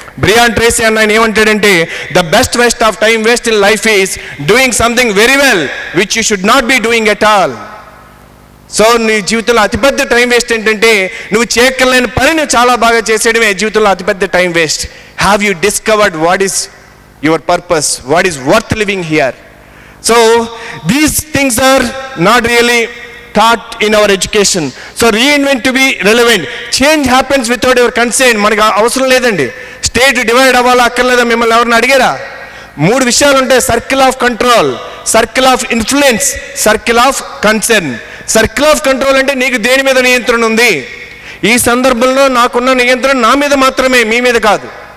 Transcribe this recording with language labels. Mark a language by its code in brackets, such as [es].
[en] Brian Tracy [te] అన్న ఆయన ఏమంటాడంటే, [en] The best waste of time waste in life is doing something very well which you should not be doing at all. [te] So నీ జీవితంలో అతిపెద్ద time waste ఏంటంటే, నువ్వు చేయక్కర్లేని పని నువ్వు చాలా బాగా చేసేయడమే జీవితంలో అతిపెద్ద time waste. [en] Have you discovered what is your purpose, what is worth living here. So these things are not really taught in our education. So reinvent to be relevant. Change happens without your consent. [te] మనకు అవసరం లేదండి. State divide అవ్వాలా అక్కర్లేదా మిమ్మల్ని ఎవరిని అడిగారా? 3 విషయాలు ఉంటాయి: circle of control, circle of influence, circle of concern. Circle of control అంటే నీకు దేని మీద నియంత్రణ ఉంది. ఈ సందర్భంలో నాకున్న నియంత్రణ నా మీద మాత్రమే, మీ మీద కాదు.